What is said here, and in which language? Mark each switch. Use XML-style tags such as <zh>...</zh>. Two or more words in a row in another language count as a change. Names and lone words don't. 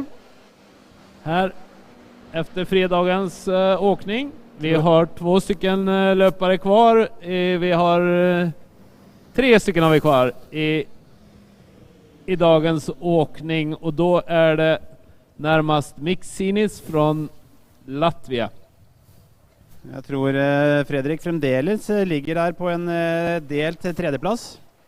<sv>Här efter fredagens åkning. Vi har 2 stycken löpare kvar. Vi har 3 stycken har vi kvar i dagens åkning. Och då är det närmast Miksinis från Latvia.</sv> <no>Jeg tror Fredrik fremdeles ligger der på en delt tredjeplass.</no>